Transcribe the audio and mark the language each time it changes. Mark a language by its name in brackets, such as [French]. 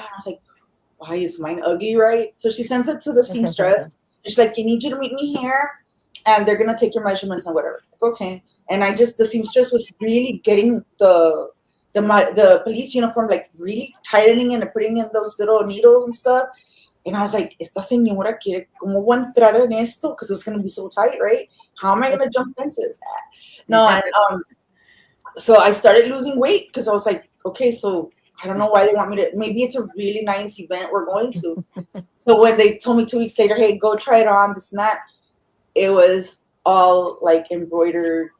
[English] I was like, "Why is mine ugly, right?" So she sends it to the seamstress. She's like, "You need you to meet me here, and they're gonna take your measurements and whatever." Like, okay. And the seamstress was really getting the police uniform, like really tightening and putting in those little needles and stuff. And I was like, [Spanish] esta señora quiere, ¿cómo voy a entrar en esto? [English] Because it was going to be so tight, right? How am I going to jump fences? No, and so I started losing weight, because I was like, okay, so I don't know why they want me to, maybe it's a really nice event we're going to. So when they told me 2 weeks later, hey, go try it on, this and that, it was all like embroidered.